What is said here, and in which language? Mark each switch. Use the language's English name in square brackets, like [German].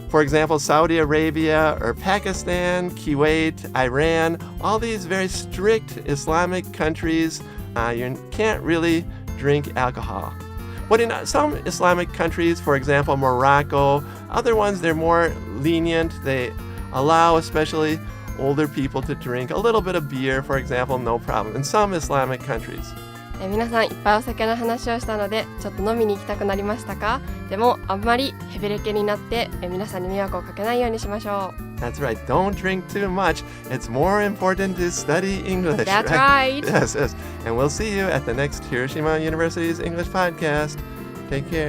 [English] For example, Saudi Arabia or Pakistan, Kuwait, Iran, all these very strict Islamic countries, you can't really drink alcohol. But in some Islamic countries, for example, Morocco, other ones, they're more lenient. They allow especially older people to drink a little bit of beer, for example, no problem. In some Islamic countries. [Japanese] 皆さんいっぱいお酒の話をしたのでちょっと飲みに行きたくなりましたか？でもあんまりヘベレケになって皆さんに迷惑をかけないようにしましょう。 [English] That's right. Don't drink too much. It's more important to study English. That's right. Yes, yes. And we'll see you at the next Hiroshima University's English podcast. Take care.